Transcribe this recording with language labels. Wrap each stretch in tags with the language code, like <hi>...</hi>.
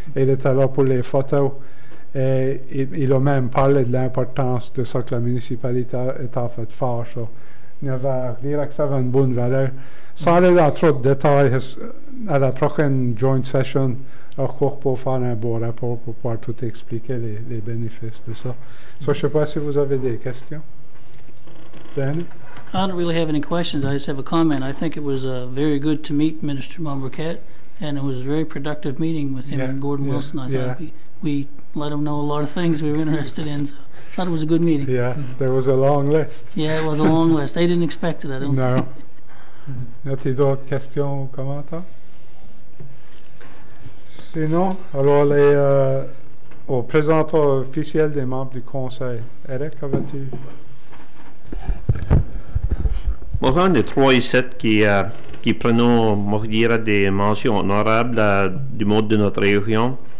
<fr>Il était là pour les photos. Et il a même parlé de l'importance de ce que la municipalité est en fait faire. So, il va dire que ça avait une bonne valeur. Sans aller dans trop de détails, à la prochaine joint session, encore pour faire un beau rapport pour pouvoir tout expliquer les bénéfices de ça. So, je ne sais pas si vous avez des questions. Danny?</fr> <en>I don't really have any questions. I just have a comment. I think it was very good to meet Minister Mombercat, and it was a very productive meeting with him and Gordon Wilson. I thought we let him know a lot of things we were interested in, so I thought it was a good meeting. Yeah, there was a long list. Yeah, it was a long list. They didn't expect it, I don't think.</en> <fr>Y a-t-il d'autres questions ou commentaires? Sinon, alors au présentant officiel des membres du Conseil. Eric, avais-tu? Bon, on est trois ici qui prenons des mentions honorables du mode de notre réunion.</fr>